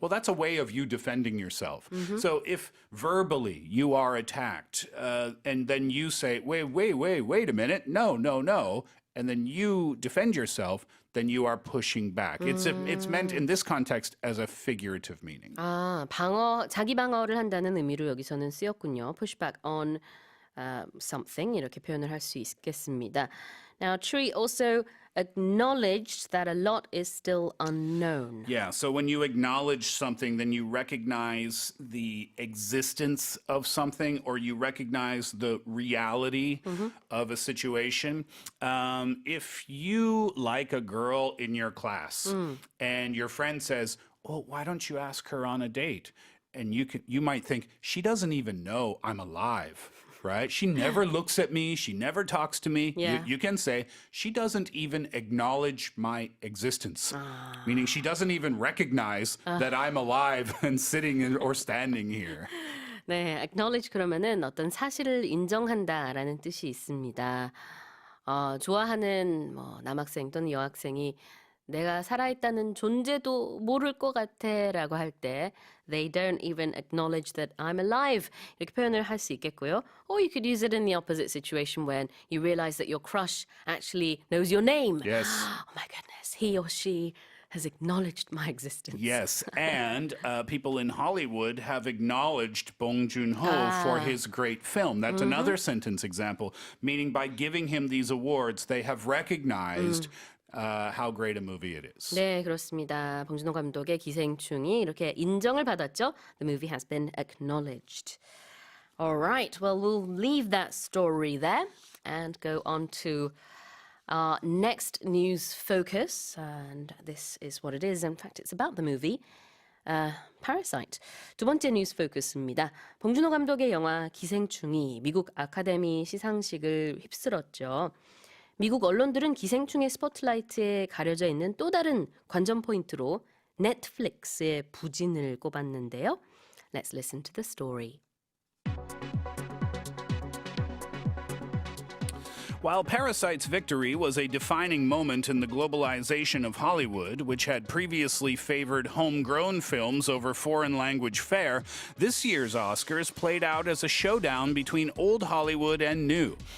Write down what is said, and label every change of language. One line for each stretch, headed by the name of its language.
English: Well, that's a way of you defending yourself. So if verbally you are attacked, and then you say, wait a minute, no, and then you defend yourself, then you are pushing back. It's meant in this context as a figurative meaning.
Korean: 자기 방어를 한다는 의미로 여기서는 쓰였군요.
English: Push back on
Korean: something 이렇게 표현을 할 수 있겠습니다.
English: Now, Tree also acknowledged that a lot is still unknown. Yeah, so when you acknowledge something, then you recognize the existence of something or you recognize the reality of a situation. If you like a girl in your class and your friend says, oh, why don't you ask her on a date? And you might think, she doesn't even know I'm alive. Right? She never looks at me. She never talks to me. Yeah. You can say, she doesn't even acknowledge my existence. Meaning she doesn't even recognize that I'm alive and sitting or standing here.
Korean: 네, acknowledge 그러면은 어떤 사실을 인정한다라는 뜻이 있습니다. 좋아하는 뭐 남학생 또는 여학생이 내가 살아있다는 존재도 모를 것 같아라고 할 때
English: they don't even acknowledge that I'm alive
Korean: 이렇게 표현을 할 수 있겠고요.
English: Or you could use it in the opposite situation when you realize that your crush actually knows your name. Yes. Oh my goodness, he or she has acknowledged my existence. Yes, and people in Hollywood have acknowledged Bong Joon-ho for his great film. That's another sentence example, meaning by giving him these awards, they have recognized how great a movie it is.
Korean: 네, 그렇습니다. 봉준호 감독의 기생충이 이렇게 인정을 받았죠.
English: The movie has been acknowledged. All right, well, we'll leave that story there and go on to our next news focus. And this is what it is. In fact, it's about the movie Parasite.
Korean: 두 번째 뉴스 포커스입니다. 봉준호 감독의 영화 기생충이 미국 아카데미 시상식을 휩쓸었죠. 미국 언론들은 기생충의 스포트라이트에 가려져 있는 또 다른 관전 포인트로 넷플릭스의 부진을 꼽았는데요.
English: Let's listen to the story. While Parasite's victory was a defining moment in the globalization of Hollywood, which had previously favored homegrown films over foreign language fare, this year's Oscars played out as a showdown between old Hollywood and new.